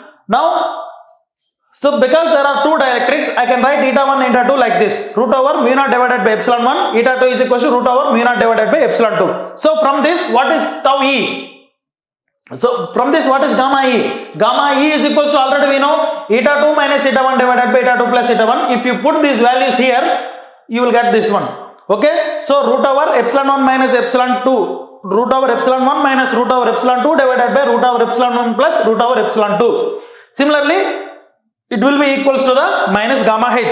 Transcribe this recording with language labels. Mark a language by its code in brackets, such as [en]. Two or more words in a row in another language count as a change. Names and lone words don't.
[en] Now, so because there are two dielectrics, I can write eta 1 eta 2 like this. Root over mu naught divided by epsilon 1. Eta 2 is equal to root over mu naught divided by epsilon 2. So from this, what is tau E? So from this, what is gamma E? Gamma E is equal to, already we know, eta 2 minus eta 1 divided by eta 2 plus eta 1. If you put these values here, you will get this one. Okay? So root over epsilon 1 minus epsilon 2. Root over epsilon 1 minus root over epsilon 2 divided by root over epsilon 1 plus root over epsilon 2. Similarly, it will be equals to the minus gamma H.